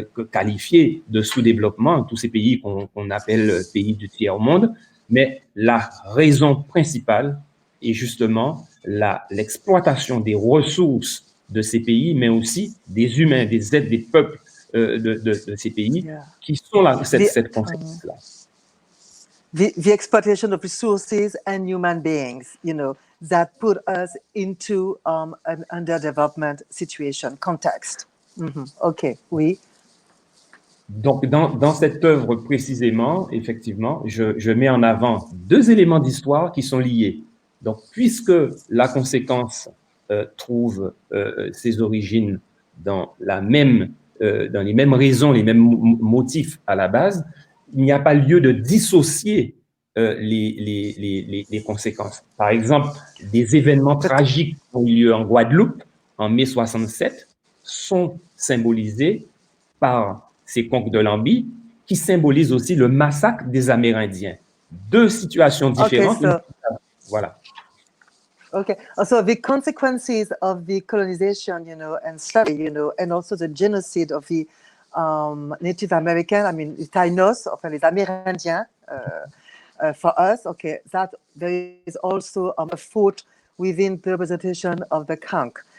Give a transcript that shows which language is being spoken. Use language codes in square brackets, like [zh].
[fr] qualifiées de sous-développement, tous ces pays qu'on appelle pays du tiers-monde, mais la raison principale est justement l'exploitation des ressources de ces pays, mais aussi des humains, des êtres, des peuples de ces pays qui sont cette conséquence-là. [en] The exploitation of resources and human beings, you know, that put us into an underdevelopment situation, context. [fr] OK, oui. Donc, dans cette œuvre précisément, effectivement, je mets en avant deux éléments d'histoire qui sont liés. Donc, puisque la conséquence trouve ses origines dans les mêmes raisons, les mêmes motifs à la base, il n'y a pas lieu de dissocier les conséquences. Par exemple, des événements tragiques qui ont eu lieu en Guadeloupe en mai 67 sont symbolisés par ces conques de Lambie qui symbolisent aussi le massacre des Amérindiens. Deux situations différentes. Okay, voilà. [en] Okay, so the consequences of the colonization, you know, and slavery, you know, and also the genocide of the Native American, I mean, [fr] les Taínos, enfin les Amérindiens, [en] for us, okay, that there is also a fault within the representation of the conch.